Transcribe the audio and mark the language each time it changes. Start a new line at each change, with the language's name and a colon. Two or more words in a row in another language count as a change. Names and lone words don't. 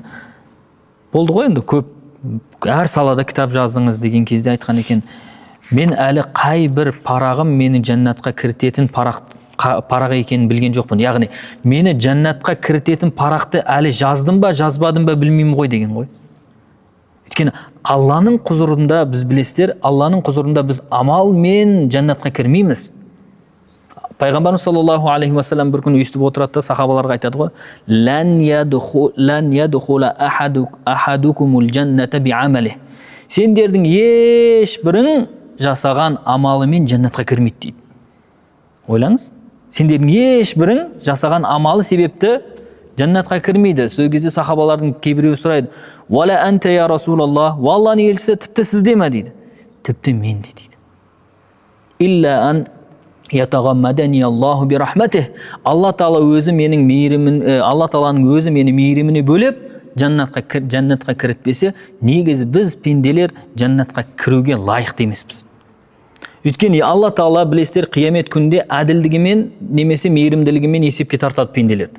Kazakh: Болды ғой енді, көп әр салада кітап жаздыңыз деген кезде айтқан екен, мен әлі қай бір парағым мені жәннатқа кіртетін парақ екенін білген жоқпын. Яғни, мені жәннатқа кіртетін парақты әлі жаздым ба, жазбадым ба білмеймін ғой деген ғой. Өйткені Алланың құзырында біз білесіздер, Алланың құзырында біз амалмен жәннатқа кірмейміз. Пайғамбарымыз
Arabic: صلى الله عليه وسلم
Kazakh: бір күні естіп отырады да сахабаларға айтады ғой:
Arabic: "لن يدخل أحدكم الجنة بعمله."
Kazakh: Сендердің ешбірің жасаған амалымен жәннатқа кірмейді дейді. Ойлаңыз, сендердің ешбірің жасаған амалы себепті жәннатқа кірмейді. Сол кезде сахабалардың кейбіреуі сұрайды:
Arabic: "ولا أنت يا رسول الله?"
Kazakh: Алланың елшісі, тіпті сізде ме дейді. Тіпті менде дейді.
Arabic: "إلا أن يتغمدني الله برحمته."
Kazakh: Алла Тағала өзі менің мейірімін, Алла Тағаланың өзі мені мейіріміне бөлеп жәннатқа кірітпесе, негізі біз пенделер жәннатқа кіруге лайықты емеспіз. Өйткені Алла Тағала білесіздер қиямет күнінде әділдігімен немесе мейірімділігімен есепке тартады пенделерді.